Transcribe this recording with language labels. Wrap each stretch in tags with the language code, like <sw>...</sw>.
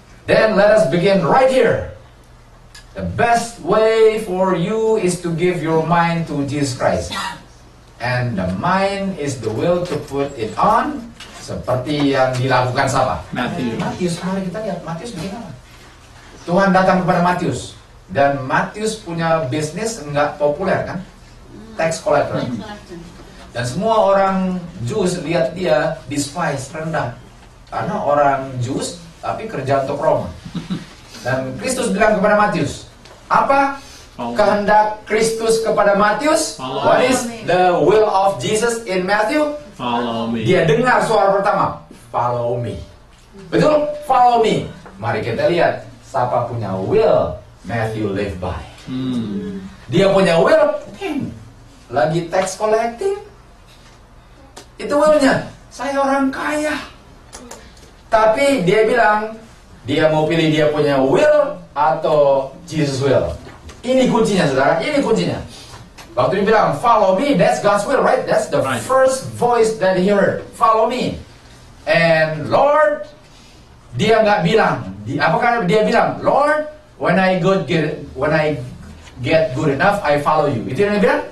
<en>Then let us begin right here. The best way for you is to give your mind to Jesus Christ. And the mind is the will to put it on.</en> <id>Seperti yang dilakukan siapa? Matius, mari kita lihat Matius begini apa? Tuhan datang kepada Matius. Dan Matius punya bisnis nggak populer kan? Tax collector. Dan semua orang Jews lihat dia despise, rendah. Karena orang Jews tapi kerja untuk Roma. Dan Kristus bilang kepada Matius, apa kehendak Kristus kepada Matius?</id> <en>What is the will of Jesus in Matthew? Follow me.</en> <id>Dia dengar suara pertama, follow me. Betul? Follow me. Mari kita lihat siapa punya will Matthew live by. Dia punya will, lagi tax collecting. Itu willnya. Saya orang kaya. Tapi dia bilang, dia mau pilih dia punya will atau Jesus will. Ini kuncinya saudara, ini kuncinya.</id> <en>Waktu dia bilang, follow me, that's God's will, right? That's the first voice that he heard. Follow me. And Lord, dia nggak bilang, apakah dia bilang, Lord, when I get good enough, I follow you. Itu yang dia bilang?</en>